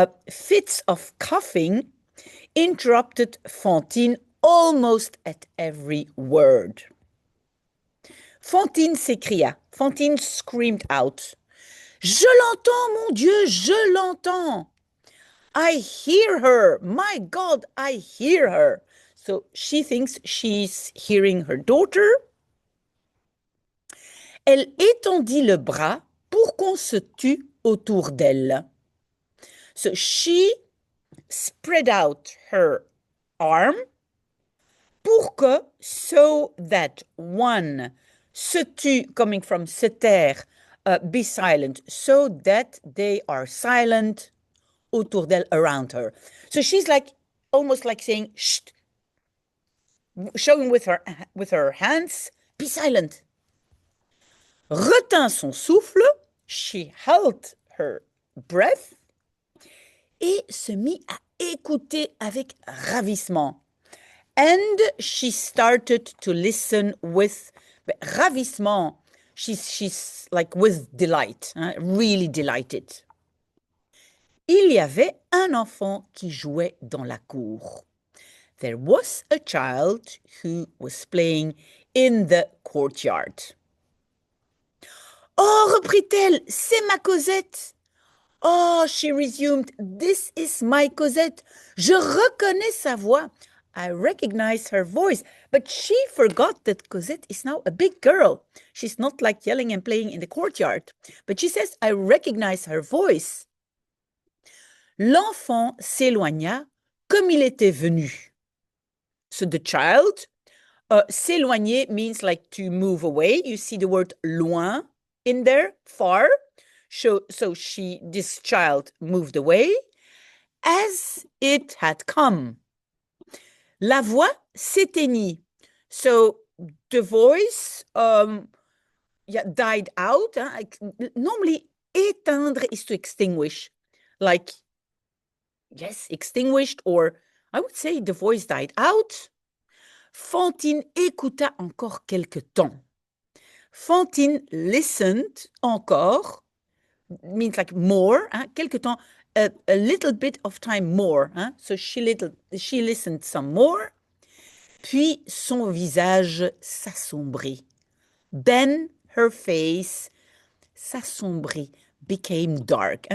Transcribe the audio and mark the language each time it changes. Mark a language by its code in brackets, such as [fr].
[en] Fits of coughing interrupted Fantine almost at every word. Fantine s'écria. Fantine screamed out. [fr] Je l'entends, mon Dieu, je l'entends. [en] I hear her. My God, I hear her. So she thinks she's hearing her daughter. [fr] Elle étendit le bras pour qu'on se tue autour d'elle. [en] So she spread out her arm pour que, so that one, se tue, coming from se taire, be silent, so that they are silent [fr] autour d'elle, [en] around her. So she's like, almost like saying, shh, showing with her hands, be silent. [fr] Retint son souffle, [en] she held her breath, [fr] et se mit à écouter avec ravissement. [en] And she started to listen with ravissement. She's like with delight, really delighted. [fr] Il y avait un enfant qui jouait dans la cour. [en] There was a child who was playing in the courtyard. [fr] Oh, reprit-elle, c'est ma Cosette. [en] Oh, she resumed, this is my Cosette. [fr] Je reconnais sa voix. [en] I recognize her voice. But she forgot that Cosette is now a big girl. She's not like yelling and playing in the courtyard. But she says, I recognize her voice. [fr] L'enfant s'éloigna comme il était venu. [en] So the child, s'éloigner means like to move away. You see the word loin in there, far. So this child moved away as it had come. [fr] La voix s'éteignit. [en] So the voice died out. Normally, éteindre is to extinguish. Like, yes, extinguished, or I would say the voice died out. [fr] Fantine écouta encore quelque temps. [en] Fantine listened encore, means like more, [fr] quelque temps, [en] a little bit of time more. So she listened some more. [fr] Puis son visage s'assombrit. [en] Then her face s'assombrit, became dark.